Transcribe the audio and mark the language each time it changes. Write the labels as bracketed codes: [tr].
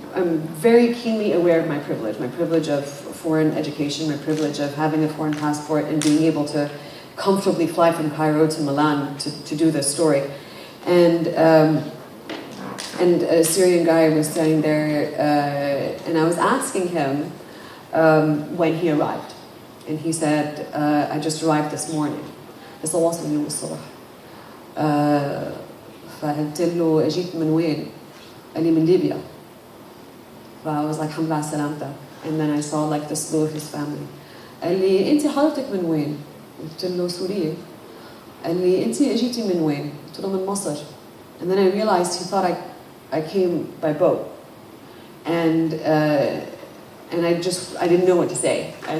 [en] I'm very keenly aware of my privilege of foreign education, my privilege of having a foreign passport and being able to comfortably fly from Cairo to Milan to do this story. And a Syrian guy was standing there, and I was asking him when he arrived. And he said, I just arrived this morning. [ar] لسه واصل اليوم الصبح. فقلت له اجيت من وين؟ قال لي من ليبيا. [en] I was like, [ar] الحمد لله على سلامتك. [en] And then I saw like the slew of his family. [ar] قال لي انت حضرتك من وين؟ قلت له سورية. قال لي انت اجيتي من وين؟ قلت له من مصر. [en] And then I realized he thought I came by boat. And I didn't know what to say.